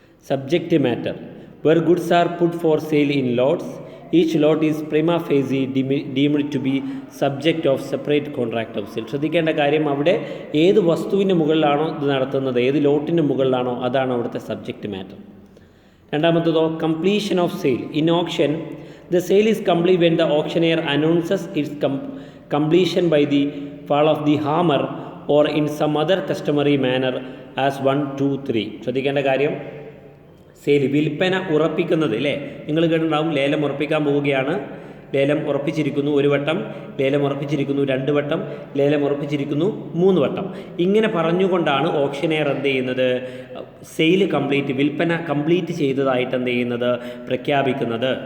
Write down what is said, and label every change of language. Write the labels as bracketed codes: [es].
[en] Subject matter where goods are put for sale in lots, each lot is prima facie deemed to be subject of separate contract of sale. [ml] ശ്രദ്ധിക്കേണ്ട കാര്യം, അവിടെ ഏത് വസ്തുവിൻ്റെ മുകളിലാണോ ഇത് നടത്തുന്നത്, ഏത് ലോട്ടിൻ്റെ മുകളിലാണോ അതാണ് അവിടുത്തെ subject matter. രണ്ടാമത്തതോ [en] Completion of sale. In auction the sale is complete when the auctioneer announces its completion by the fall of the hammer or in some other customary manner as 1, 2, 3. [ml] ശ്രദ്ധിക്കേണ്ട കാര്യം, സെയിൽ വിൽപ്പന ഉറപ്പിക്കുന്നത് അല്ലേ, നിങ്ങൾ കേട്ടിട്ടുണ്ടാവും ലേലം ഉറപ്പിക്കാൻ പോവുകയാണ്, ലേലം ഉറപ്പിച്ചിരിക്കുന്നു 1 വട്ടം, ലേലം ഉറപ്പിച്ചിരിക്കുന്നു 2 വട്ടം, ലേലം ഉറപ്പിച്ചിരിക്കുന്നു 3 വട്ടം. ഇങ്ങനെ പറഞ്ഞുകൊണ്ടാണ് ഓപ്ഷനെയർ എന്ത് ചെയ്യുന്നത്, സെയിൽ വിൽപ്പന കംപ്ലീറ്റ് ചെയ്തതായിട്ട് എന്ത് ചെയ്യുന്നത്, പ്രഖ്യാപിക്കുന്നത്.